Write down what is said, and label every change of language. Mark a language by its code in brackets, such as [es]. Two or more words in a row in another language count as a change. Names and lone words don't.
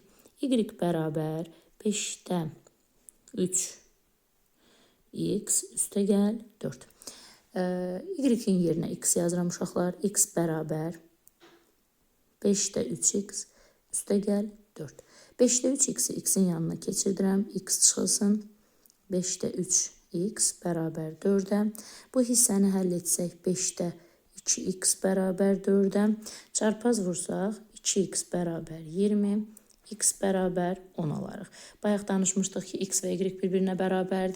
[az] Y bərabər 5-də 3x üstə gəl 4. Y-in yerinə x yazıram uşaqlar. X bərabər 5-də 3x üstə gəl 4. 5-də 3x-i x-in yanına keçirdirəm. X çıxılsın. 5-də 3x bərabər 4-ə. Bu hissəni həll etsək 5-də 2x bərabər 4-ə. Çarpaz vursaq 2x bərabər 20. X bərabər 10 alarıq. Bayaq danışmışdıq ki, x və y bir-birinə bərabərdir.